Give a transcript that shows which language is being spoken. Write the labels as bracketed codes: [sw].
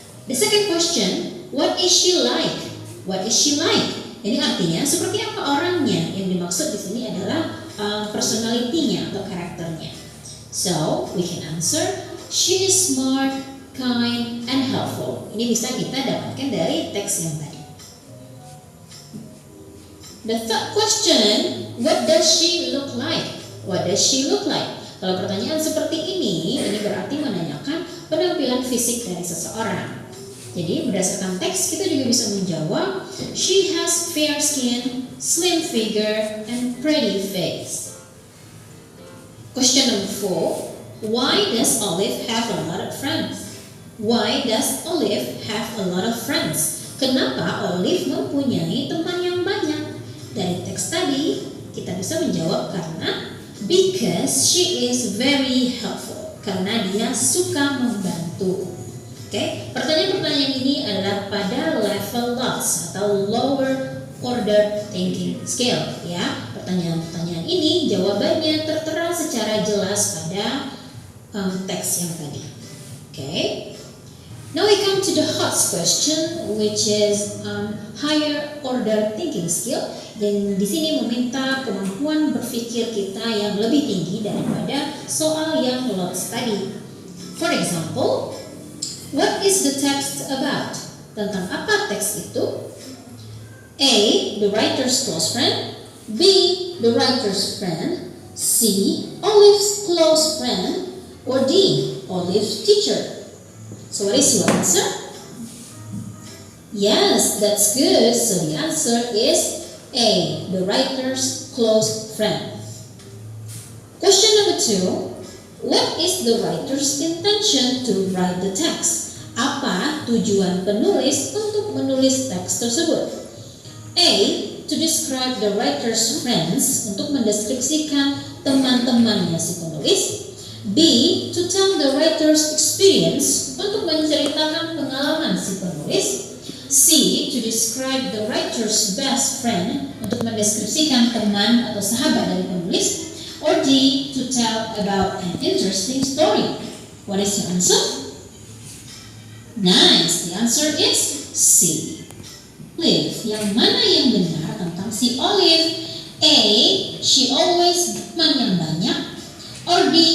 [en] The second question, what is she like? What is she like? [id] Ini artinya seperti apa orangnya. Yang dimaksud di sini adalah personality-nya atau karakternya. [en] So, we can answer, she is smart, kind, and helpful. [id] Ini bisa kita dapatkan dari teks yang tadi. [en] The third question, what does she look like? What does she look like? [id] Kalau pertanyaan seperti ini berarti menanyakan penampilan fisik dari seseorang. Jadi berdasarkan teks kita juga bisa menjawab, [en] she has fair skin, slim figure, and pretty face. Question number 4, why does Olive have a lot of friends? Why does Olive have a lot of friends? [id] Kenapa Olive mempunyai teman yang banyak? Dari teks tadi kita bisa menjawab karena [en] because she is very helpful. [id] Karena dia suka membantu. Oke, pertanyaan-pertanyaan ini adalah pada level LOTS atau lower order thinking scale ya. Pertanyaan-pertanyaan ini jawabannya tertera secara jelas pada teks yang tadi. Oke. [en] Now we come to the hot question, which is higher order thinking skill. [id] Dan di sini meminta kemampuan berpikir kita yang lebih tinggi daripada soal yang LOTS tadi. [en] For example, what is the text about? [id] Tentang apa teks itu? [en] A. The writer's close friend. B. The writer's friend. C. Olive's close friend. Or D. Olive's teacher. So what is your answer? Yes, that's good. So the answer is A. The writer's close friend. Question number 2. What is the writer's intention to write the text? [id] Apa tujuan penulis untuk menulis teks tersebut? [en] A. To describe the writer's friends, [id] untuk mendeskripsikan teman-temannya si penulis. [en] B. To tell the writer's experience, [id] untuk menceritakan pengalaman si penulis. [en] C. To describe the writer's best friend, [id] untuk mendeskripsikan teman atau sahabat dari penulis. [en] Or D. To tell about an interesting story. What is your answer? Nice, the answer is C. [id] Liv, yang mana yang benar tentang si Olive? A. [en] She always [id] teman yang banyak. Or B.